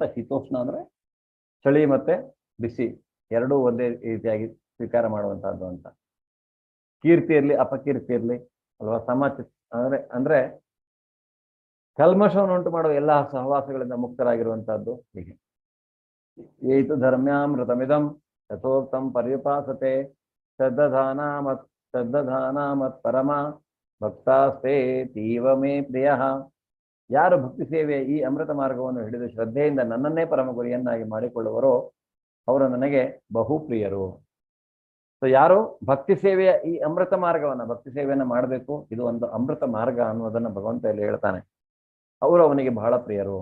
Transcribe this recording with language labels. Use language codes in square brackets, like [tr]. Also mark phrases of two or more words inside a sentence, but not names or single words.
[kn] ಶೀತೋಷ್ಣ ಅಂದ್ರೆ ಚಳಿ ಮತ್ತೆ ಬಿಸಿ ಎರಡೂ ಒಂದೇ ರೀತಿಯಾಗಿ ಸ್ವೀಕಾರ ಮಾಡುವಂತಹದ್ದು ಅಂತ. ಕೀರ್ತಿ ಇರ್ಲಿ ಅಪಕೀರ್ತಿ ಇರ್ಲಿ ಅಲ್ವಾ, ಅಂದ್ರೆ ಕಲ್ಮಶವನ್ನು ಉಂಟು ಮಾಡುವ ಎಲ್ಲಾ ಸಹವಾಸಗಳಿಂದ ಮುಕ್ತರಾಗಿರುವಂತಹದ್ದು. [sa] ಹೀಗೆ ಏತು ಧರ್ಮ್ಯಾಮೃತಮಿದಂ ಯಥೋಕ್ತಂ ಪರ್ಯುಪಾಸತೆ ಶ್ರದ್ಧಾನ ಮತ್ ಪರಮ ಭಕ್ತಾಸ್ತೆ ತೀವ ಮೇ ಪ್ರಿಯ. [kn] ಯಾರು ಭಕ್ತಿ ಸೇವೆಯ ಈ ಅಮೃತ ಮಾರ್ಗವನ್ನು ಹಿಡಿದು ಶ್ರದ್ಧೆಯಿಂದ ನನ್ನನ್ನೇ ಪರಮ ಗುರಿಯನ್ನಾಗಿ ಮಾಡಿಕೊಳ್ಳುವರೋ ಅವರು ನನಗೆ ಬಹುಪ್ರಿಯರು. ಸೊ ಯಾರು ಭಕ್ತಿ ಸೇವೆಯ ಈ ಅಮೃತ ಮಾರ್ಗವನ್ನ, ಭಕ್ತಿ ಸೇವೆಯನ್ನ ಮಾಡಬೇಕು, ಇದು ಒಂದು ಅಮೃತ ಮಾರ್ಗ ಅನ್ನೋದನ್ನ ಭಗವಂತ ಇಲ್ಲಿ ಹೇಳ್ತಾನೆ, ಅವರು ಅವನಿಗೆ ಬಹಳ ಪ್ರಿಯರು.